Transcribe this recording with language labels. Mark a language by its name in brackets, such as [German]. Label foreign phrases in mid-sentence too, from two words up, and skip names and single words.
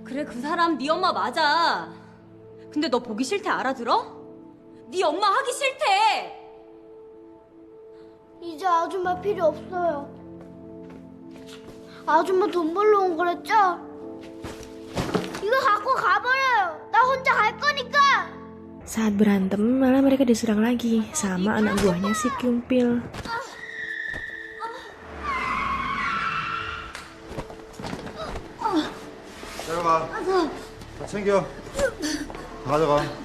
[Korean] 그래, 그 사람 네 엄마 맞아. 근데 너 보기 싫대, 알아들어? 네 엄마 하기 싫대. 이제 아줌마 필요 없어요. 아줌마 돈 벌러 온 거랬죠? 이거 갖고 가버려요. 나 혼자 갈 거니까. [Indonesian] Saat berantem malah mereka diserang lagi sama anak buahnya si Kyungpil. [Korean] 내려가. 다 챙겨. 다 가져가.